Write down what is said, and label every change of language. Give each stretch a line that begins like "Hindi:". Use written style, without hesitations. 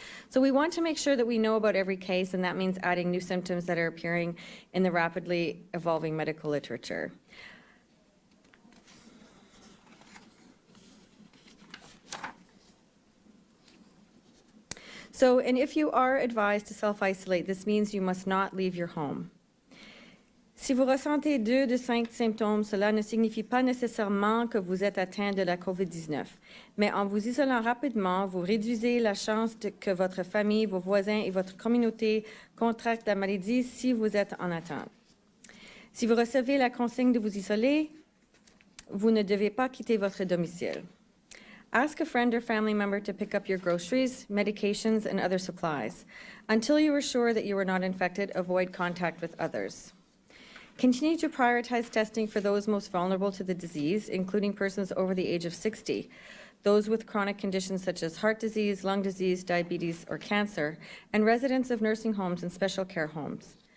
English: So we want to make sure that we know about every case, and that means adding new symptoms that are appearing in the rapidly evolving medical literature. So, and if you are advised to self-isolate, this means you must not leave your home.
French: Si vous ressentez 2 de 5 symptômes, cela ne signifie pas nécessairement que vous êtes atteint de la COVID-19. Mais en vous isolant rapidement, vous réduisez la chance que votre famille, vos voisins et votre communauté contractent la maladie si vous êtes en attente. Si vous recevez la consigne de vous isoler, vous ne devez pas quitter votre domicile.
English: Ask a friend or family member to pick up your groceries, medications, and other supplies. Until you are sure that you are not infected, avoid contact with others. Continue to prioritize testing for those most vulnerable to the disease, including persons over the age of 60, those with chronic conditions such as heart disease, lung disease, diabetes, or cancer, and residents of nursing homes and special care homes.